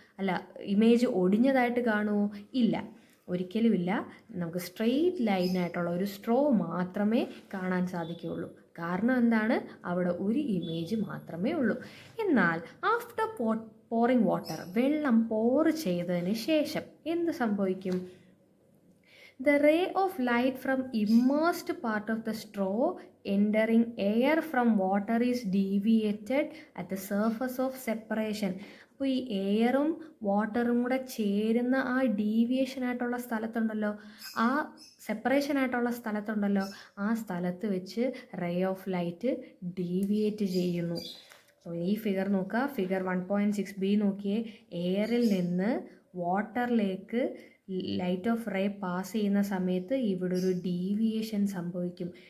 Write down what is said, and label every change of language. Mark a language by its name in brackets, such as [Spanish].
[Malayalam] അല്ല, ഇമേജ് ഒടിഞ്ഞതായിട്ട് കാണുമോ? ഇല്ല, ഒരിക്കലുമില്ല. നമുക്ക് സ്ട്രെയിറ്റ് ലൈനായിട്ടുള്ള ഒരു സ്ട്രോ മാത്രമേ കാണാൻ സാധിക്കുകയുള്ളൂ. കാരണം എന്താണ്? അവിടെ ഒരു ഇമേജ് മാത്രമേ ഉള്ളൂ. എന്നാൽ ആഫ്റ്റർ പോറിങ് വാട്ടർ, വെള്ളം പോർ ചെയ്തതിന് ശേഷം എന്ത് സംഭവിക്കും? [English] The ray of light from immersed part of the straw entering air from water is deviated at the surface of separation. [Malayalam] അപ്പോൾ ഈ എയറും വാട്ടറും കൂടെ ചേരുന്ന ആ ഡീവിയേഷൻ ആയിട്ടുള്ള സ്ഥലത്തുണ്ടല്ലോ, ആ സെപ്പറേഷൻ ആയിട്ടുള്ള സ്ഥലത്തുണ്ടല്ലോ, ആ സ്ഥലത്ത് വെച്ച് റേ ഓഫ് ലൈറ്റ് ഡീവിയേറ്റ് ചെയ്യുന്നു. അപ്പോൾ ഈ ഫിഗർ നോക്കുക, ഫിഗർ 1.6b നോക്കിയേ. എയറിൽ നിന്ന് വാട്ടറിലേക്ക് ലൈറ്റ് ഓഫ് റേ പാസ് ചെയ്യുന്ന സമയത്ത് ഇവിടെ ഒരു ഡീവിയേഷൻ സംഭവിക്കും.